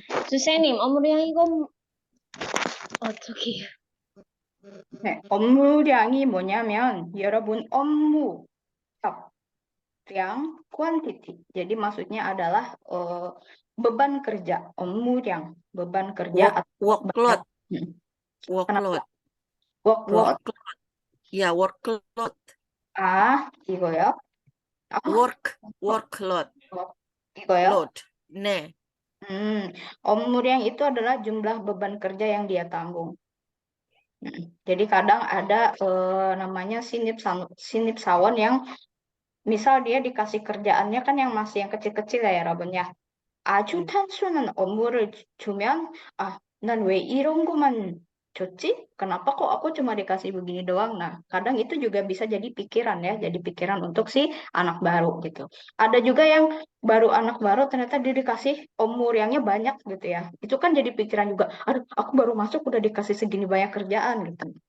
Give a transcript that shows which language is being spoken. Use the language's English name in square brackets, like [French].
[Korean] 선생님, umuriang 이거 어떻게? 네, 업무량이 뭐냐면 여러분 업무 량 quantity. [Indonesian] Jadi maksudnya adalah beban kerja, 업무량, beban kerja [English] workload. workload. Ya, workload. [Korean] 이거요? [English] workload. [Korean] 이거요? [English] load. 네. [Indonesian] 업무량 itu adalah jumlah beban kerja yang dia tanggung. Jadi kadang ada namanya sinipsawan yang misal dia dikasih kerjaannya kan yang masih yang kecil-kecil ya 여러분 ya. [Korean] 아주 단순한 업무를 주면 난 왜 이런 것만 [Indonesian] Cuci, kenapa kok aku cuma dikasih begini doang? Nah, kadang itu juga bisa jadi pikiran ya, jadi pikiran untuk si anak baru gitu. Ada juga yang baru anak baru ternyata dia dikasih yang banyak gitu ya. Itu kan jadi pikiran juga, aduh aku baru masuk udah dikasih segini banyak kerjaan gitu.